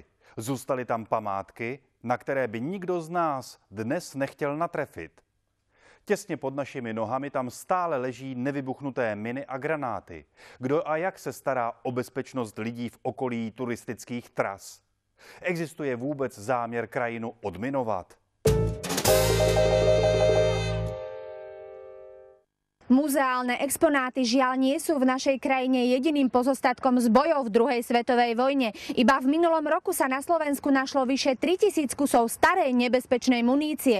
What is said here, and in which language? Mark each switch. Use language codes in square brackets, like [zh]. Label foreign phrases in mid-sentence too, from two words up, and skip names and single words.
[cs] Zůstaly tam památky, na které by nikdo z nás dnes nechtěl natrefit. Těsně pod našimi nohami tam stále leží nevybuchnuté miny a granáty. Kdo a jak se stará o bezpečnost lidí v okolí turistických tras? Existuje vůbec záměr krajinu odminovat? [sk] Muzeálne exponáty žiaľ nie sú v našej krajine jediným pozostatkom z bojov v druhej svetovej vojne. Iba v minulom roku sa na Slovensku našlo vyše 3000 kusov starej nebezpečnej munície.